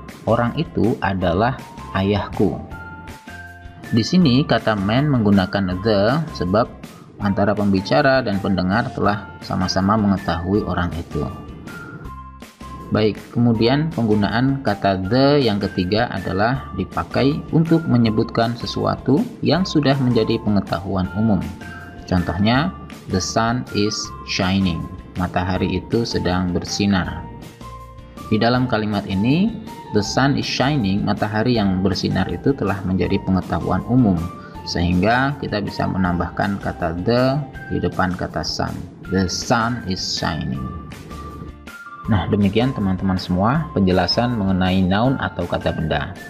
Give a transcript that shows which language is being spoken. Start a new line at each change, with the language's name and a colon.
Indonesian: Orang itu adalah ayahku. Di sini kata man menggunakan the sebab antara pembicara dan pendengar telah sama-sama mengetahui orang itu. Baik, kemudian penggunaan kata the yang ketiga adalah dipakai untuk menyebutkan sesuatu yang sudah menjadi pengetahuan umum.
English: Contohnya, the sun is shining.
Indonesian: Matahari itu sedang bersinar. Di dalam kalimat ini,
English: the sun is shining,
Indonesian: matahari yang bersinar itu telah menjadi pengetahuan umum, sehingga kita bisa menambahkan kata the di depan kata sun.
English: The sun is shining.
Indonesian: Nah, demikian teman-teman semua penjelasan mengenai noun atau kata benda.